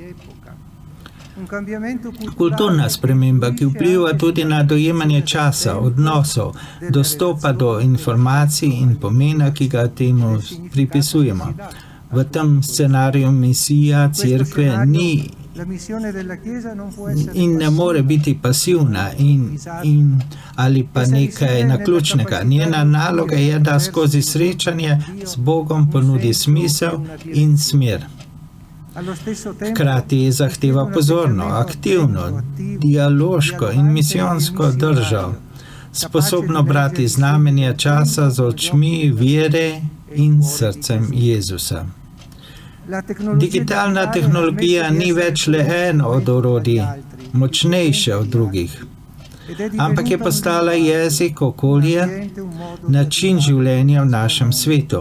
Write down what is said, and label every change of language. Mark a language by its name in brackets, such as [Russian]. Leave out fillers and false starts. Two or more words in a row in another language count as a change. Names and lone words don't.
[Slovenian] Kulturna sprememba, ki vpliva tudi na dojemanje časa, odnosov, dostopa do informacij in pomena, ki ga temu pripisujemo. V tem scenariju misija cerkve ni [Italian] La missione della Chiesa non può essere [Slovenian] in ne more biti pasivna ali pa nekaj naključnega. Njena naloga je, da skozi srečanje z Bogom ponudi smisel in smer. [Italian] allo stesso tempo [Slovenian] Hkrati zahteva pozorno, aktivno, dialoško in misijonsko držo, sposobno brati znamenja časa z očmi vere in srcem Jezusa. Digitalna tehnologija ni več le eno od orodij, močnejše od drugih, ampak je postala jezik, okolje, način življenja v našem svetu.